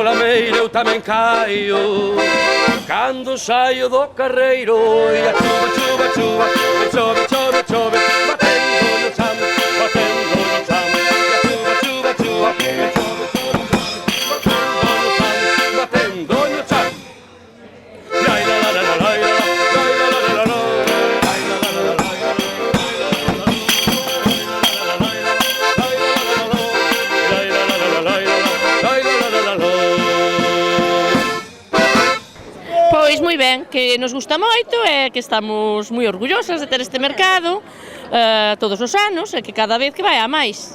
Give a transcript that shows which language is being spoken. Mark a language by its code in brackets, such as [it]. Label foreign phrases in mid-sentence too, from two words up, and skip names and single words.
[gl] lameiro eu tamén caio cando saio do carreiro e a chuva, chuva, chuva e chove, chove, chove batendo no chan, batendo no chan e a chuva, chuva, chuva e chove, chove, chove batendo no chan lai la la la la lai la la la la Pois moi ben, que nos gusta moito e que estamos moi orgullosas de ter este mercado todos os anos e que cada vez que vai a máis.